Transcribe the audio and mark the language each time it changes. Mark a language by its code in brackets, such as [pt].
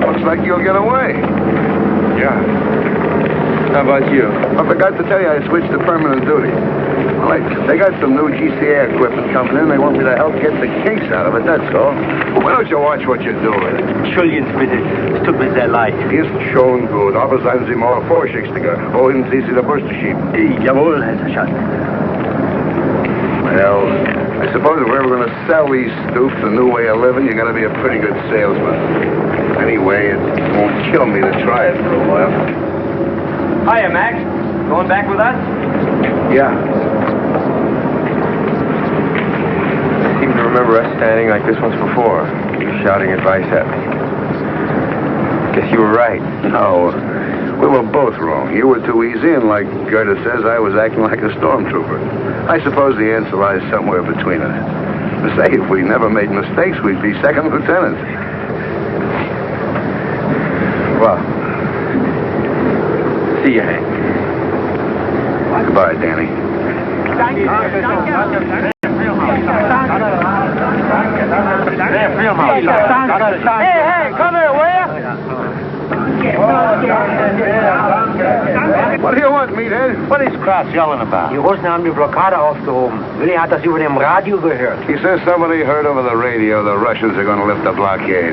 [en] Looks like you'll get away. Yeah. How about you? I forgot to tell you I switched to permanent duty. Well, they got some new GCA equipment coming in. They want me to help get the case out of it, that's all. Why don't you watch what you're doing? [de] Entschuldigen Sie bitte, es tut mir sehr leid. Ist schon gut, aber seien Sie mal vorsichtiger. Wohin Sie die Brüste schieben? Jawohl, Herr Schatz. [en] Well, I suppose if we're ever going to sell these stoops a new way of living, you're going to be a pretty good salesman. Anyway, it won't kill me to try it for a while. Hiya, Max. Going back with us? Yeah. I seem to remember us standing like this once before, shouting advice at me. Guess you were right. No, we were both wrong. You were too easy, and like Gerda says, I was acting like a stormtrooper. I suppose the answer lies somewhere between us. Say, if we never made mistakes, we'd be second lieutenants. Well, see you, Hank. Goodbye, Danny. Hey, come here, will you? What do you want, meathead? What is Kraus yelling about? [de] Die Russen haben die Blockade aufgehoben. Willi hat das über dem Radio gehört. [en] He says somebody heard over the radio the Russians are going to lift the blockade.